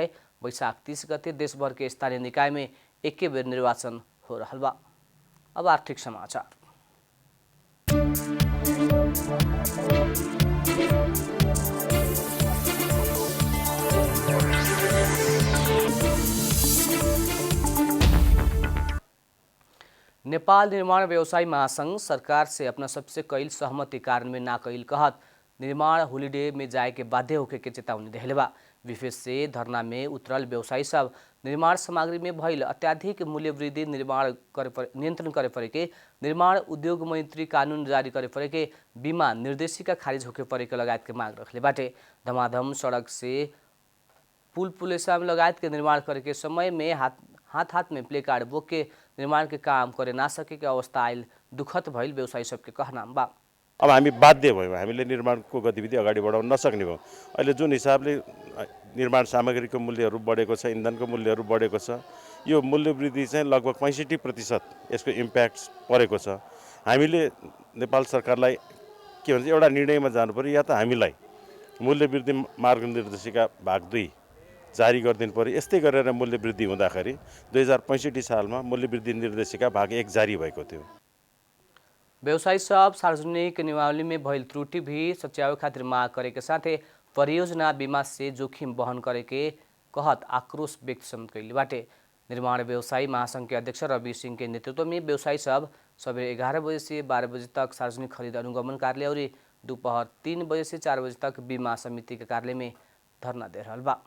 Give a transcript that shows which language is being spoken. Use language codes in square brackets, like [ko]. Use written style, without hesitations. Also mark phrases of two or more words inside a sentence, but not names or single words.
[bho] बैशाख 30 गते देशभर के स्थानीय निकाय में एके बेर निर्वाचन हो रहल बा। अब आर्थिक समाचार। नेपाल निर्माण व्यवसायी महासंघ सरकार से अपना सबसे कैल सहमति कार्यान्वयन ना कैल कहत निर्माण होलीडे में जाए के बाध्य होके के चेतावनी देले बा। विशेष से धरना में उतरल व्यवसायी सब निर्माण सामग्री में भइल अत्याधिक मूल्य वृद्धि नियंत्रण करे पड़े के, निर्माण उद्योग मंत्री कानून जारी करे पड़े के, बीमा निर्देशिका खारिज होके पड़े के लगायत के मांग रखले बाटे। धमाधम सड़क से पुल पुलेसा लगायत के निर्माण करे के समय में हाथ में प्ले कार्ड बोक के निर्माण के काम करे ना सके के अवस्था आयल दुखद भइल व्यवसायी सबके कहना बा। [ne] अब हामी बाध्य भयौँ, हामीले निर्माणको गतिविधि अगाडि बढाउन नसक्ने भयौँ। अहिले जुन हिसाबले निर्माण सामग्रीको मूल्यहरू बढेको छ, इन्धनको मूल्यहरू बढेको छ, यो मूल्य वृद्धि चाहिँ लगभग 65% यसको इम्प्याक्ट परेको छ। हामीले नेपाल सरकारलाई के भन्छ एउटा निर्णयमा जानु पर्यो, या त हामीलाई मूल्य वृद्धि मार्गनिर्देशिका भाग 2 जारी गरिदिनु पर्यो। यस्तै गरेर मूल्य वृद्धि हुँदाखेरि 2065 सालमा मूल्य वृद्धि निर्देशिका भाग 1 जारी भएको थियो। [bho] व्यवसायी सब सार्वजनिक नियमावली में भइल त्रुटि भी सच्यावे खातिर माग करे के साथे परियोजना बीमा से जोखिम वहन करे के कहत आक्रोश व्यक्त कैले बाटे। निर्माण व्यवसायी महासंघ के अध्यक्ष रवि सिंह के नेतृत्व में व्यवसायी सब सवेरे 11 बजे से 12 बजे तक सार्वजनिक खरीद अनुगमन कार्यालय और दोपहर 3 बजे से 4 बजे तक बीमा समिति के कार्यालय में धरना दे रहल बा।